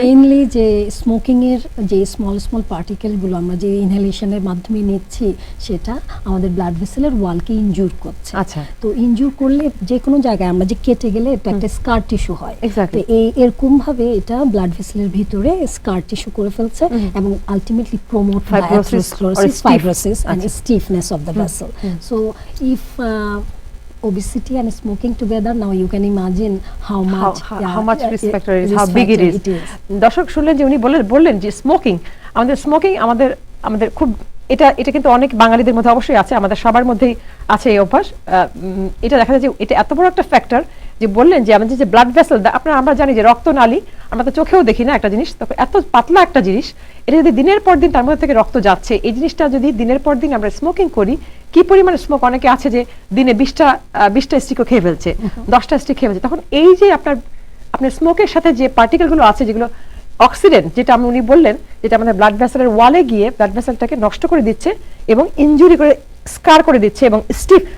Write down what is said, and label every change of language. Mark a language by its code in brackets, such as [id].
[bn] Mainly যে smoking এর যে স্মল স্মল পার্টিকেল গুলো আমরা যে ইনহেলেশনের মাধ্যমে নিচ্ছি, সেটা আমাদের ব্লাড ভেসেলের ওয়ালকে ইনজুর করছে। আচ্ছা, তো ইনজুর করলে যে কোনো জায়গায় আমরা যে কেটে গেলে এটা একটা স্কার টিস্যু হয়। তো এরকম ভাবে এটা ব্লাড ভেসেলের ভিতরে স্কার টিস্যু করে ফেলছে এবং ultimately promote fibrosis [en] and stiffness of the vessel. So if obesity and smoking together, now you can imagine how much risk factor is, how big it is. [bn] দর্শক শুনলেন যে উনি বললেন যে স্মোকিং আমাদের খুব এটা কিন্তু অনেক বাঙালিদের মধ্যে অবশ্যই আছে, আমাদের সবার মধ্যেই আছে এই অভ্যাস। এটা দেখা যায় যে এটা এত বড় একটা ফ্যাক্টর যে বললেন যে আমাদের যে ব্লাড ভেসেল, আমরা জানি যে রক্তনালী আমরা তো চোখেও দেখি না একটা জিনিস, তখন এত পাতলা একটা জিনিস, এটা যদি দিনের পর দিন তার মধ্যে থেকে রক্ত যাচ্ছে, এই জিনিসটা যদি দিনের পর দিন আমরা স্মোকিং করি, কি পরিমাণে স্মোক, অনেকে আছে যে দিনে 20টা স্টিকও খেয়ে ফেলছে, 10টা স্টিক খেয়ে ফেলছে, তখন এই যে আপনার স্মোকের সাথে যে পার্টিকেলগুলো আছে, যেগুলো অক্সিডেন্ট, যেটা উনি বললেন, যেটা আমাদের ব্লাড ভেসেলের ওয়ালে গিয়ে ব্লাড ভেসেলটাকে নষ্ট করে দিচ্ছে এবং ইনজুরি করে স্কার করে দিচ্ছে এবং স্টিফ।